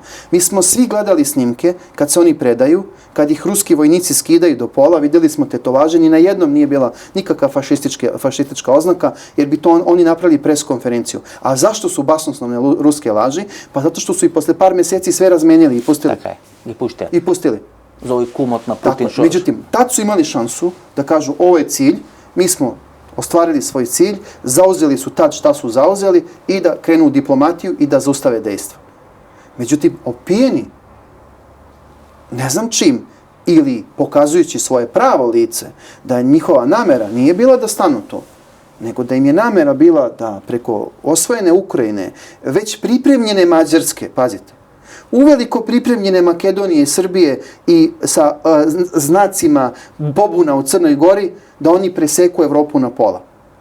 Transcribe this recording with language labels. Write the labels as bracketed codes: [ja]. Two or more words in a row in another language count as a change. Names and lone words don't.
[sr] Mi smo svi gledali snimke kad se oni predaju, kad ih ruski vojnici skidaju do pola, vidjeli smo tetovaže, ni na jednom nije bila nikakva fašistička oznaka, jer bi to oni napravili pres konferenciju. A zašto su basnoslovne ruske laži? Pa zato što su i posle par meseci sve razmenili i pustili. [mk] Така е, [sr] I pustili. [mk] За овој кумот на Путин. [sr] Međutim, tad su imali šansu da kažu ovo je cilj, mi smo ostvarili svoj cilj, zauzeli su tad šta su zauzeli i da krenu u diplomatiju i da zaustave dejstva. Međutim, opijeni, ne znam čim, ili pokazujući svoje pravo lice, da njihova namera nije bila da stanu to, nego da im je namera bila da preko osvojene Ukrajine, već pripremljene Mađarske, pazite, uveliko pripremljene Makedonije i Srbije i sa znacima pobuna u Crnoj Gori, da oni preseku Evropu na pola.